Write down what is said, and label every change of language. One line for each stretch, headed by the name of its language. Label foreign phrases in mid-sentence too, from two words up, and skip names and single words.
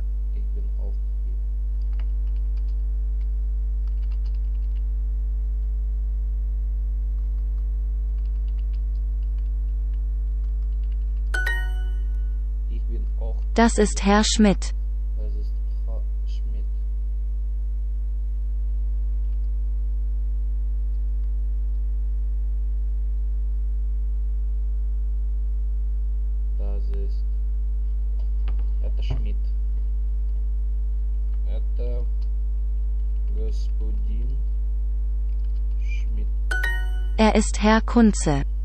German: Ich bin auch hier. Ich bin auch. Das ist Herr Schmidt. Das ist Herr Schmidt. Das ist.
Russian: Это Schmidt. Это господин Schmidt.
German: Er ist Herr Kunze.